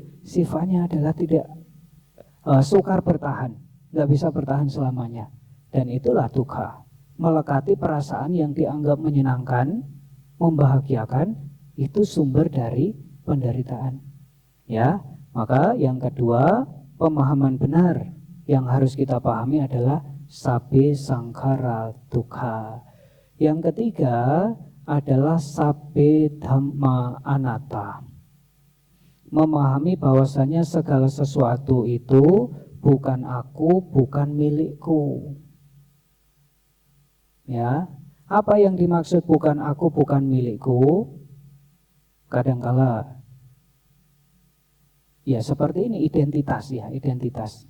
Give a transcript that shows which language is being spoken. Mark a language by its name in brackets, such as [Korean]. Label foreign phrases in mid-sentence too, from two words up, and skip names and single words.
[Indonesian] Sifatnya adalah tidak sukar bertahan, nggak bisa bertahan selamanya. Dan itulah dukkha, melekati perasaan yang dianggap menyenangkan, membahagiakan, itu sumber dari penderitaan. Ya, maka yang kedua, pemahaman benar yang harus kita pahami adalah [Pali] sabbe sankhara dukkha. [Indonesian] Yang ketiga adalah [Pali] sabbe dhamma anatta. [Indonesian] Memahami bahwasanya segala sesuatu itu bukan aku, bukan milikku. Ya, apa yang dimaksud bukan aku, bukan milikku? Kadangkala ya seperti ini, identitas ya, identitas.